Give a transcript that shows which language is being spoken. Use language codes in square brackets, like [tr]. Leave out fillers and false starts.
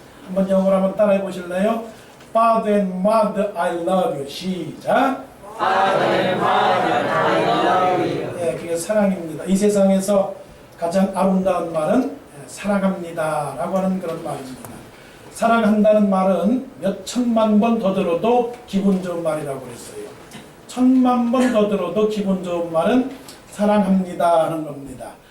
[ko] 한번 영어로 한번 따라해 보실래요? [en] Father and Mother, I love you. [ko] 시작. [en] Father and Mother, I love you. [ko] 네, 그게 사랑입니다. 이 세상에서 가장 아름다운 말은 사랑합니다 라고 하는 그런 말입니다. 사랑한다는 말은 몇 천만 번 더 들어도 기분 좋은 말이라고 그랬어요. 천만 번 더 들어도 기분 좋은 말은 사랑합니다 하는 겁니다.